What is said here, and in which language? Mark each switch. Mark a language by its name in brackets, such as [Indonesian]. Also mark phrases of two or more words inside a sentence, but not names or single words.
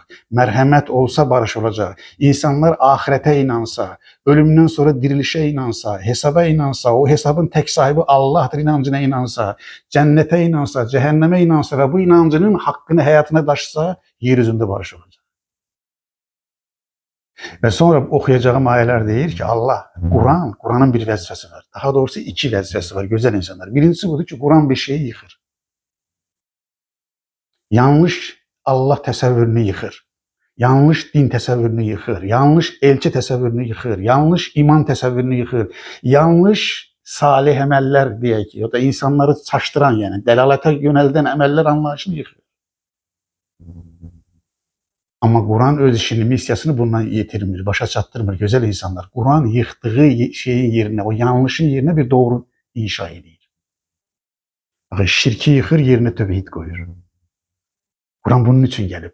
[Turkish] Merhamet olsa barış olacak. İnsanlar ahirete inansa, ölümden sonra dirilişe inansa, hesaba inansa, o hesabın tek sahibi Allah'tır inancına inansa, cennete inansa, cehenneme inansa ve bu inancının hakkını hayatına taşısa yeryüzünde barış olacak. Ve sonra okuyacağım ayeler deyir ki Allah, Kur'an'ın [Azerbaijani] bir vəzifəsi var. Daha doğrusu iki vəzifəsi var [Turkish] güzel insanlar. [Azerbaijani] Birincisi budur ki [Turkish] Kur'an bir şeyi yıkır. [Azerbaijani] Yanlış Allah təsəvvürünü yıxır. Yanlış din təsəvvürünü yıxır. Yanlış elçi təsəvvürünü yıxır. Yanlış iman təsəvvürünü yıxır. Yanlış salih əməllər deyək ki, ya da insanları çaşdıran, yəni dəlalətə yönəldən əməllər anlayışını yıxır. Ama Kur'an öz işini, misyasını bundan yetirmir, başa çatdırmır [Turkish] güzel insanlar. Kur'an yıktığı şeyin yerine, o yanlışın yerine bir doğru inşa edir. Şirki yıxır, yerine tövhid koyur. Kur'an bunun için gelip.